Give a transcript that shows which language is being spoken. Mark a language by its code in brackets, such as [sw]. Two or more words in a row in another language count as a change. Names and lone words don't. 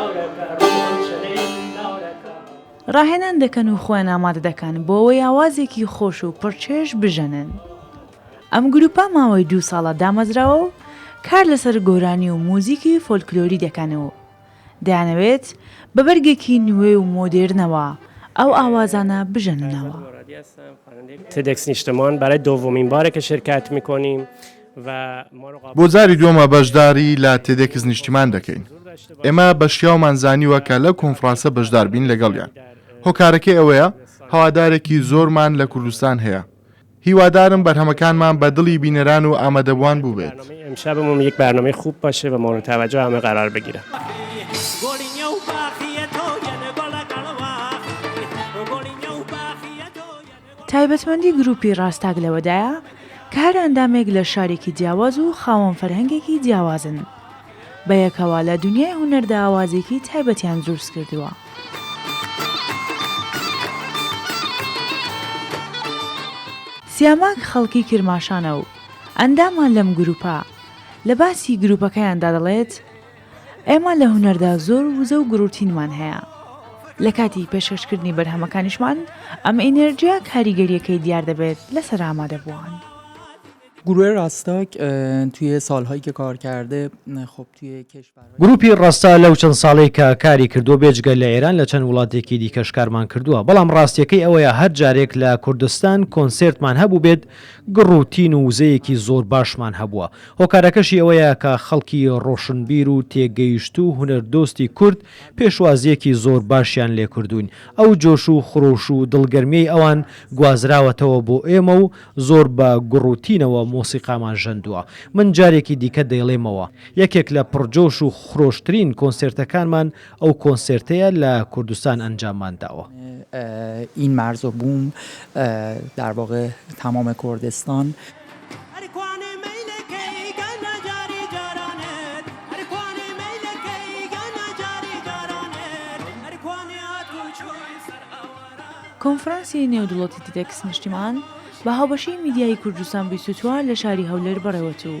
[ckb] ڕاهێنان دەکەن و خۆیان ئامادە دەکەن بۆ ئەوەی ئاوازێکی خۆش و پڕچێش بژەنن. ئەم گروپە ماوەی 2 ساڵە دامەزراوە و کار لەسەر گۆرانی و موزیکی فۆلکلۆری دەکەنەوە. دەیانەوێت بە بەرگێکی نوێ و مۆدێرنەوە ئەو ئاوازانە بژەننەوە. [fa] تدکس نیشتمان برای دومین باره که شرکت میکنیم و [ckb] بۆ جاری دووەمە بەشداری لە تێدێکس نیشتیمان دەکەین. ئێمە بەشیاومان زانیوە کە لە کۆنفرانسە بەشدار بین لەگەڵیان. هۆکارەکەی ئەوەیە هەوادارێکی زۆرمان لە کوردستان هەیە. هیوادارم بەرهەمەکانمان بە دڵی بینەران و ئامادەبوان بوو بێت. [fa] امشبمون یک برنامه خوب باشه و مورد توجه همه قرار بگیره. [ckb] تایبەتمەندی گروپی ڕاستاک لەوەدایە کە هەر ئەندامێک لە شارێکی جیاواز و خاوەن فەرهەنگێکی جیاوازن. بە یەکەوە لە دنیای هونەردا ئاوازێکی تایبەتیان دروست کردووە. سیاماک خەڵکی کرماشانە و ئەندامان لەم گروپە لە باسی گروپەکەیاندا دەڵێت ئێمە لە هونەردا زۆر وزە و گروتینمان هەیە. لە کاتی پێشکەشکردنی بەرهەمەکانیشمان ئەم ئێنەرجیا کاریگەریەکەی دیار دەبێت لەسەر ئامادەبووان. [fa] گروه راستاک توی سالهایی که کار کرده خب توی کشور [ckb] گروپی ڕاستا لەو چەند ساڵەی کە کاری کردو بێجگە لە ئێران لە چەند وڵاتێکی دیکەش کارمان کردووە، بەڵام ڕاستیەکەی ئەوەیە هەر جارێک لە کوردستان کۆنسێرتمان هەبوو بێت گڕوتین و وزەیەکی زۆر باشمان هەبووە. هۆکارەکەشی ئەوەیە کە خەڵکی ڕۆشنبیر و تێگەیشت و هونەردۆستی کورد پێشوازیەکی زۆر باشیان لێ کردوین. ئەو جۆش و خڕۆش و دڵگەرمیەی ئەوان گوازراوەتەوە بۆ ئێمە و زۆر بە گڕوتینەوە مۆسیقامان ژەندووە. من جارێکی دیکە دەیڵێمەوە یەکێک لە پڕجۆش و خرۆشترین کۆنسێرتەکانمان ئەو کۆنسێرتەیە لە کوردستان ئەنجاممان داوە. [fa] این مرز و بوم در واقع تمام کردستان [ckb] کۆنفرانسی نێودوڵەتی تدکس نیشتیمان بە هاوبەشی میدیای کوردستان 24 لە شاری هەولێر بەڕێوەچوو.